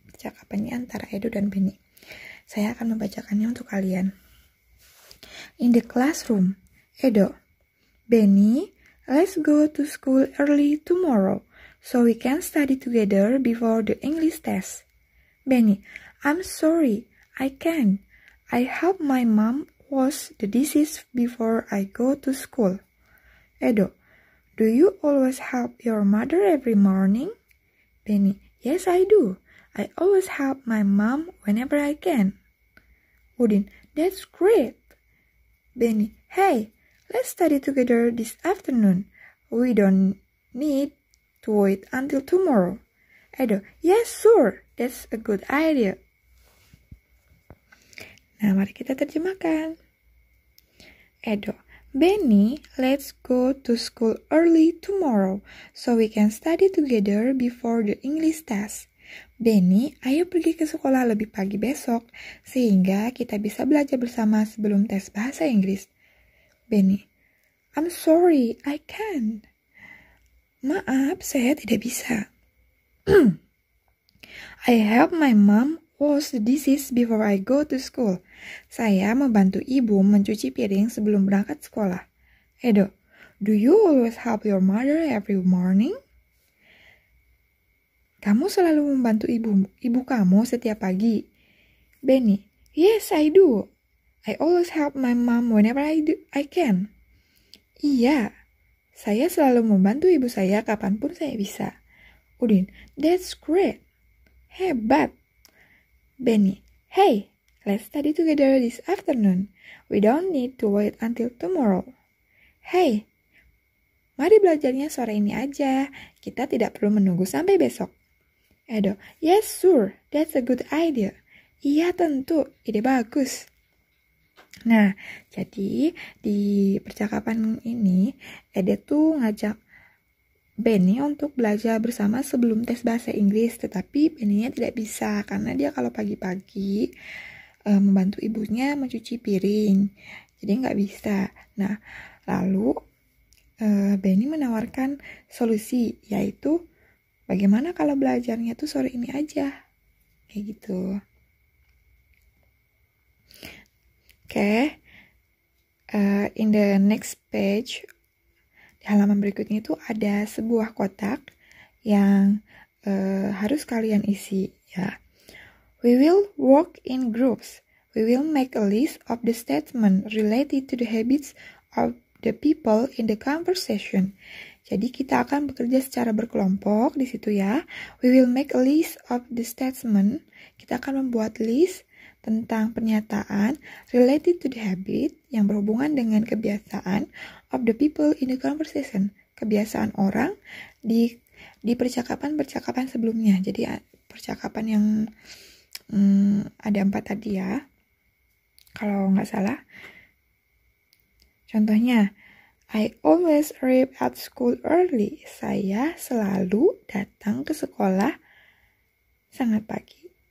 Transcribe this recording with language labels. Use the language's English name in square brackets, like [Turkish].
[Indonesian] Percakapannya antara Edo dan Benny. Saya akan membacakannya untuk kalian. [English] In the classroom, Edo, Benny, let's go to school early tomorrow so we can study together before the English test. Benny, I'm sorry, I can't. I help my mom wash the dishes before I go to school. Edo, do you always help your mother every morning? Benny, yes I do. I always help my mom whenever I can. Udin, that's great. Benny, hey, let's study together this afternoon. We don't need to wait until tomorrow. Edo, yes, sure. That's a good idea. [Indonesian] Nah, mari kita terjemahkan. [English] Edo, Benny, let's go to school early tomorrow so we can study together before the English test. [Indonesian] Benny, ayo pergi ke sekolah lebih pagi besok sehingga kita bisa belajar bersama sebelum tes bahasa Inggris. [English] Benny, I'm sorry, I can't. [Indonesian] Maaf, saya tidak bisa. [English] I help my mom wash the dishes before I go to school. [Indonesian] Saya membantu ibu mencuci piring sebelum berangkat sekolah. [English] Edo, do you always help your mother every morning? [Indonesian] Kamu selalu membantu ibu kamu setiap pagi. [English] Benny, yes I do. I always help my mom whenever I can. [Indonesian] Iya, saya selalu membantu ibu saya kapanpun saya bisa. [English] Udin, that's great. [Indonesian] Hebat. [English] Benny, hey, let's study together this afternoon. We don't need to wait until tomorrow. [Indonesian] Hey, mari belajarnya sore ini aja. Kita tidak perlu menunggu sampai besok. [English] Edo, yes sure, that's a good idea. [Indonesian] Iya tentu, ide bagus. Nah, jadi di percakapan ini Edo tuh ngajak Benny untuk belajar bersama sebelum tes bahasa Inggris, tetapi Benny-nya tidak bisa karena dia kalau pagi-pagi membantu ibunya mencuci piring, jadi nggak bisa. Nah, lalu Benny menawarkan solusi, yaitu bagaimana kalau belajarnya tuh sore ini aja, kayak gitu. Oke, [English] in the next page, [Indonesian] di halaman berikutnya itu ada sebuah kotak yang harus kalian isi ya. [English] We will work in groups. We will make a list of the statements related to the habits of the people in the conversation. [Indonesian] Jadi kita akan bekerja secara berkelompok di situ ya. [English] We will make a list of the statements. [Indonesian] Kita akan membuat list tentang pernyataan [English] related to the habit [Indonesian] yang berhubungan dengan kebiasaan [English] of the people in the conversation. [Indonesian] Kebiasaan orang di percakapan-percakapan sebelumnya. Jadi percakapan yang ada 4 tadi ya. Kalau nggak salah. [English] Contohnya, I always arrive at school early. [Indonesian] Saya selalu datang ke sekolah sangat pagi.